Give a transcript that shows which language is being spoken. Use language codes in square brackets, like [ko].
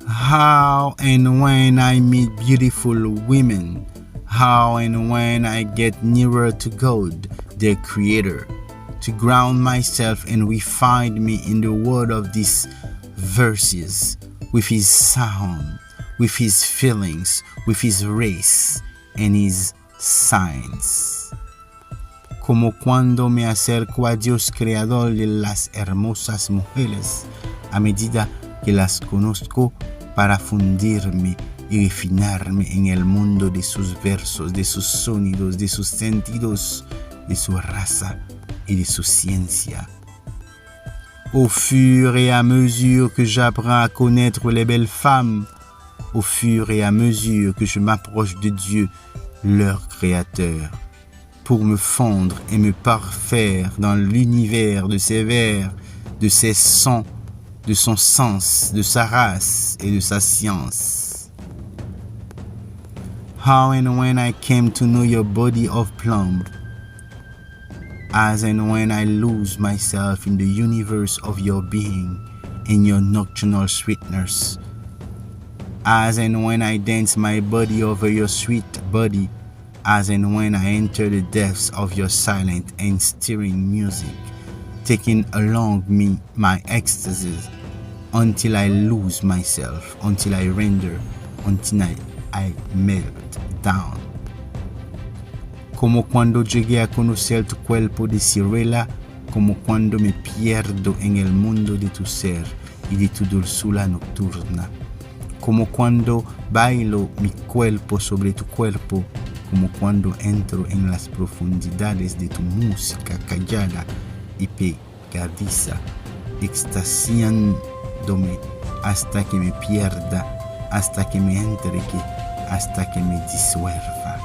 [en] How and when I meet beautiful women, how and when I get nearer to God, their creator, to ground myself and refine me in the word of these verses, with his sound, with his feelings, with his race, and his signs. [es] Como cuando me acerco a Dios creador de las hermosas mujeres, a medida que las conozco, para fundirme y refinarme en el mundo de sus versos, de sus sonidos, de sus sentidos, de su raza y de su ciencia. [fr] Au fur et à mesure que j'apprends à connaître les belles femmes, au fur et à mesure que je m'approche de Dieu, leur créateur, pour me fondre et me parfaire dans l'univers de ses vers, de ses sons, de son sens, de sa race et de sa science. [en] How and when I came to know your body of plumb, as and when I lose myself in the universe of your being, in your nocturnal sweetness, as and when I dance my body over your sweet body, as and when I enter the depths of your silent and stirring music, taking along me my ecstasies, until I lose myself, until I render, until I melt down. [es] Como cuando llegué a conocer tu cuerpo de ciruela, como cuando me pierdo en el mundo de tu ser y de tu dulzura nocturna, como cuando bailo mi cuerpo sobre tu cuerpo, como cuando entro en las profundidades de tu música callada y pegadiza, extasiándome hasta que me pierda, hasta que me entregue, hasta que me disuelva.